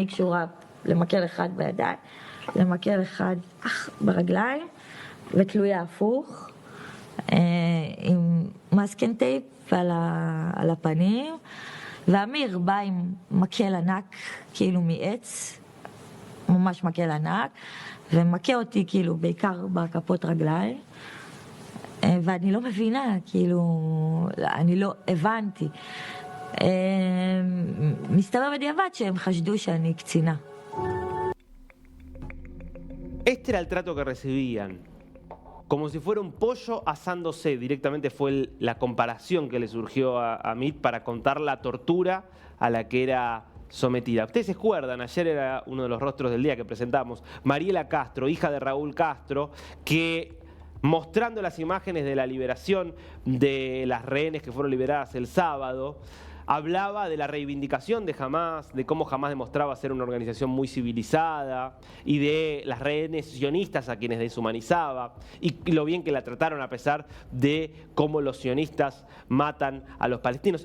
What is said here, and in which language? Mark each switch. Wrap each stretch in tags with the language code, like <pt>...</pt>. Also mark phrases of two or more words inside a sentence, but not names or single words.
<he>קשורה למקל אחד בידיים, למקל אחד ברגליים, ותלויה הפוך, עם</he> <en>masking tape</en> <he>על הפנים, ואמיר בא עם מקל ענק, כאילו מעץ, ממש מקל ענק, ומכה אותי כאילו בעיקר בכפות רגליים, ואני לא מבינה, כאילו, אני לא הבנתי. מסתבר בדיעבד שהם חשדו שאני קצינה.</he> <es>Este era el trato que recibían. Como si fuera un pollo asándose. Directamente fue la comparación que le surgió a Amit para contar la tortura a la que era sometida. Ustedes se acuerdan, ayer era uno de los rostros del día que presentamos, Mariela Castro, hija de Raúl Castro, que mostrando las imágenes de la liberación de las rehenes que fueron liberadas el sábado, hablaba de la reivindicación de Hamás, de cómo Hamás demostraba ser una organización muy civilizada y de las rehenes sionistas a quienes deshumanizaba y lo bien que la trataron a pesar de cómo los sionistas matan a los palestinos.</es>